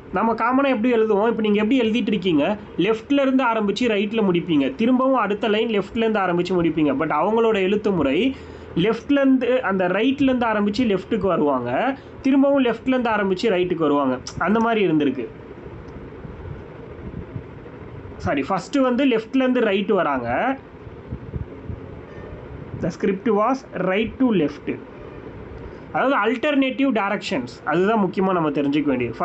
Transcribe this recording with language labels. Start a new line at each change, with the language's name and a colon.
Tamil: நம்ம காமனாக எப்படி எழுதுவோம்? இப்போ நீங்கள் எப்படி எழுதிட்டு இருக்கீங்க, லெஃப்ட்லேருந்து ஆரம்பித்து ரைட்டில் முடிப்பீங்க, திரும்பவும் அடுத்த லைன் லெஃப்ட்லேருந்து ஆரம்பித்து முடிப்பீங்க. பட் அவங்களோட எழுத்து முறை லெஃப்ட்லேருந்து அந்த ரைட்லேருந்து ஆரம்பித்து லெஃப்ட்டுக்கு வருவாங்க, திரும்பவும் லெஃப்ட்லேருந்து ஆரம்பித்து ரைட்டுக்கு வருவாங்க. அந்த மாதிரி இருந்திருக்கு. சாரி, ஃபஸ்ட்டு வந்து லெஃப்ட்லேருந்து ரைட்டு வராங்க.
English: The script was right to left.
Tamil: அதாவது அல்டர்னேட்டிவ் டைரக்ஷன்ஸ், அதுதான் முக்கியமாக நம்ம தெரிஞ்சுக்க வேண்டியது.